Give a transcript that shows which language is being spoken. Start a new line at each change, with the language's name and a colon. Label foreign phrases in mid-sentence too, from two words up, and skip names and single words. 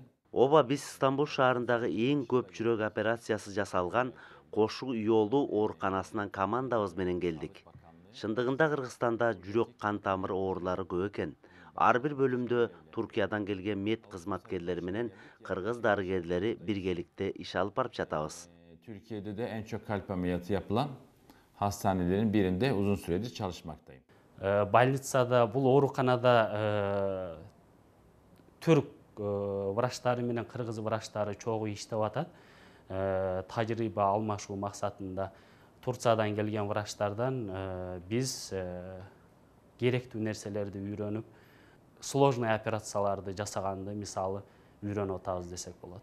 Kyrgyz: Оба биз Стамбул шаарындагы эң көп жүрөк операциясы жасалган Кошу Иолу ооруканасынан командабыз менен келдик. Шындыгында Кыргызстанда жүрөк кан тамыр оорулары көп экен. Ар бир бөлүмдө Туркиядан келген мед кызматкерлери менен кыргыз дарыгерлери биргеликте иш алып барып жатабыз.
Turkish: Türkiye'de de en çok kalp ameliyatı yapılan hastanelerin birinde uzun süredir çalışmaktayım.
Kyrgyz: Больницада, бул ооруканада түрк врачтары менен кыргыз врачтары чогуу иштеп атат. Тажрыйба алмашуу максатында Турциядан келген врачтардан биз керектүү нерселерди үйрөнүп, сложный операцияларды жасаганды мисалы үйрөнүп атабыз десек болот.